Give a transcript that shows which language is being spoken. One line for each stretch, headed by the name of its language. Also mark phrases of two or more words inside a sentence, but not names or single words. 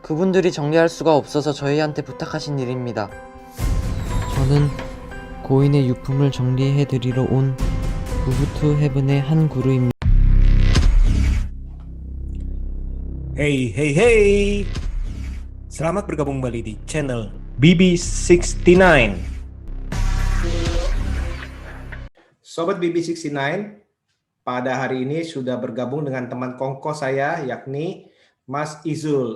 Korean: 그분들이 정리할 수가 없어서 저희한테 부탁하신 일입니다. 저는 고인의 유품을 정리해드리러 온 부부투 헤븐의 한 구루입니다.
English: Hey, hey, hey.
Indonesian: Selamat bergabung kembali di channel BB69. Sobat BB69, pada hari ini sudah bergabung dengan teman kongko saya, yakni Mas Izul.